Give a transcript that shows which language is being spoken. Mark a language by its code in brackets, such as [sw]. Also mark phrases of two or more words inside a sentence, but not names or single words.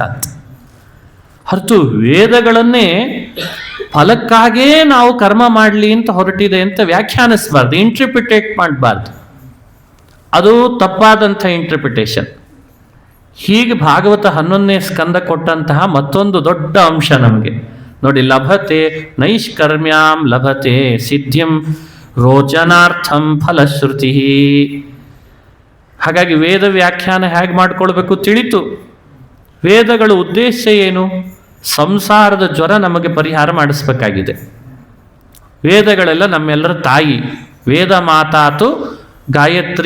[kn] ಹೊರತು ವೇದಗಳನ್ನೇ ಫಲಕ್ಕಾಗೇ ನಾವು ಕರ್ಮ ಮಾಡಲಿ ಅಂತ ಹೊರಟಿದೆ ಅಂತ ವ್ಯಾಖ್ಯಾನಿಸಬಾರ್ದು, ಇಂಟರ್ಪ್ರಿಟೇಟ್ ಮಾಡಬಾರ್ದು. ಅದು ತಪ್ಪಾದಂಥ ಇಂಟರ್ಪ್ರಿಟೇಷನ್. ಹೀಗೆ ಭಾಗವತ 11ನೇ ಸ್ಕಂದ ಕೊಟ್ಟಂತಹ ಮತ್ತೊಂದು ದೊಡ್ಡ ಅಂಶ ನಮಗೆ ನೋಡಿ. [sa] ಲಭತೆ ನೈಷ್ಕರ್ಮ್ಯಾಂ ಲಭತೆ ಸಿದ್ಧಿಂ ರೋಚನಾರ್ಥಂ ಫಲಶ್ರುತಿ. [kn] ಹಾಗಾಗಿ ವೇದ ವ್ಯಾಖ್ಯಾನ ಹೇಗೆ ಮಾಡ್ಕೊಳ್ಬೇಕು ತಿಳಿತು. ವೇದಗಳ ಉದ್ದೇಶ ಏನು? ಸಂಸಾರದ ಜ್ವರ ನಮಗೆ ಪರಿಹಾರ ಮಾಡಿಸ್ಬೇಕಾಗಿದೆ. ವೇದಗಳೆಲ್ಲ ನಮ್ಮೆಲ್ಲರ ತಾಯಿ. [sa] ವೇದ ಮಾತಾತು ಗಾಯತ್ರಿ.